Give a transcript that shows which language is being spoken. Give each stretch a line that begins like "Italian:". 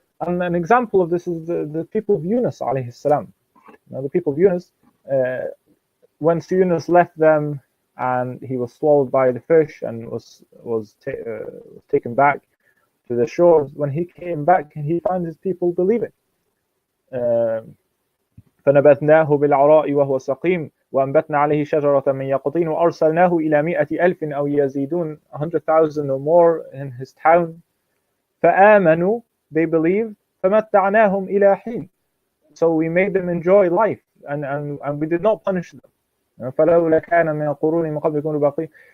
English: And an example of this is the people of Yunus alayhi salam. The people of Yunus, when Yunus left them and he was swallowed by the fish and was taken back to the shores, when he came back, he found his people believing.
Arabic: فنبذناه بالعراء وهو سقيم وأنبتنا عليه شجرة من يقطين وأرسلناه إلى 100,000 أو يزيدون
English: 100,000 or more in his town.
Arabic: فآمنوا,
English: they believed.
Arabic: فمتعناهم إلى حين,
English: so we made them enjoy life and we did not punish them.
Arabic: فلولا كان من القرون من قبلكم باقين.